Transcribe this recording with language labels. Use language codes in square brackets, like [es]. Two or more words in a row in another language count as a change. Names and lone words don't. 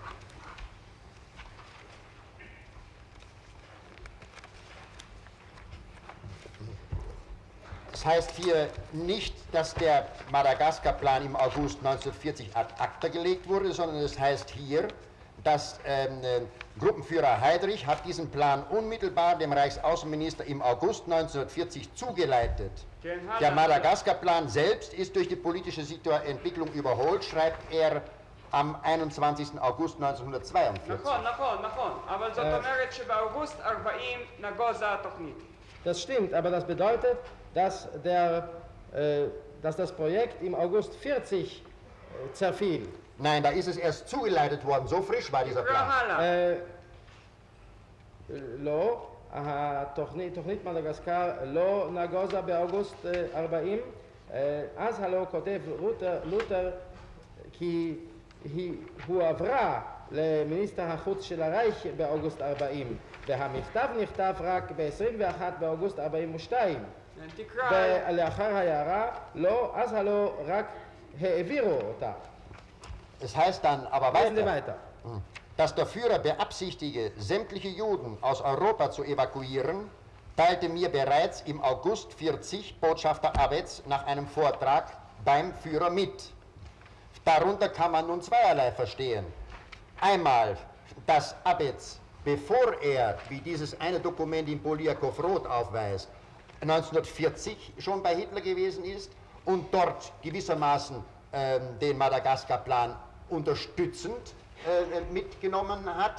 [de] Das heißt hier nicht, dass der Madagaskar-Plan im August 1940 [la] ad acta [de] gelegt wurde, sondern es heißt hier, dass Gruppenführer Heydrich hat diesen Plan unmittelbar dem Reichsaußenminister im August 1940 zugeleitet. Der Madagaskar-Plan selbst ist durch die politische Entwicklung überholt, schreibt er am 21. August 1942. [he] נכון, אבל זאת אומרת שבאוגוסט 40 נגוזה התוכנית. [de] Das stimmt, aber das bedeutet, dass das Projekt im August 40 zerfiel. Nein, da ist es erst zugeleitet worden, so frisch war dieser Plan. [he] לא, תוכנית מדגסקר לא נגוזה באוגוסט 40, אז הלא כותב לותר כי היא הועברה למיניסטר החוץ של הרייך באוגוסט 40, והמכתב נכתב רק ב-21 באוגוסט 42. ולאחר ההערה, לא, אז הלא רק העבירו אותה. [de] Es heißt dann aber weiter, dass der Führer beabsichtige, sämtliche Juden aus Europa zu evakuieren, teilte mir bereits im August 40 Botschafter Abetz nach einem Vortrag beim Führer mit. Darunter kann man nun zweierlei verstehen. Einmal, dass Abetz, bevor er, wie dieses eine Dokument in Poliakow-Rot aufweist, 1940 schon bei Hitler gewesen ist und dort gewissermaßen den Madagaskar-Plan unterstützend mitgenommen hat.